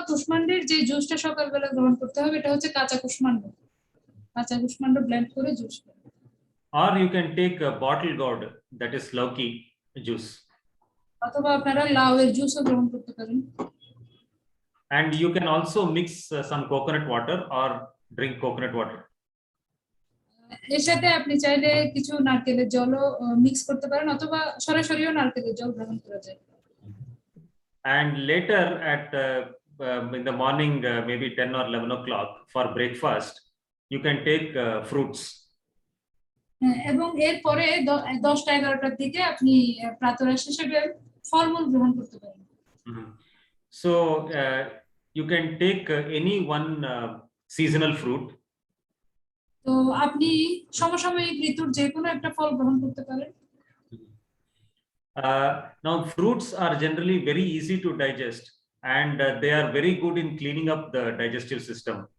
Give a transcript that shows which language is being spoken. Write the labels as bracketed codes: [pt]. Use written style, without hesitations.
[bn] কুষ্মান্ডের যে জুসটা সকালবেলা গ্রহণ করতে হবে এটা হচ্ছে কাঁচা কুষ্মান্ড ব্লেন্ড করে juice. [en] Or you can take a bottle gourd, that is lauki juice. [bn] অথবা আপনারা লাউ এর জুসও গ্রহণ করতে পারেন। [en] And you can also mix some coconut water or drink coconut water. [bn] এর সাথে আপনি চাইলে কিছু নারকেলের জলও মিক্স করতে পারেন, অথবা সরাসরিও নারকেলের জল গ্রহণ করা যায়। [en] And later at in the morning, maybe 10 or 11 o'clock for breakfast, you can take fruits. [bn] এবং এরপরে 10টা-11টার দিকে আপনি প্রাতরাশ হিসেবে ফলমূল গ্রহণ করতে পারেন। [en] So you can take any one seasonal fruit. [bn] তো আপনি সমসাময়িক ঋতুর যে কোনো একটা ফল গ্রহণ করতে পারেন। [en] Now fruits are generally very easy to digest and they are very good in cleaning up the digestive system.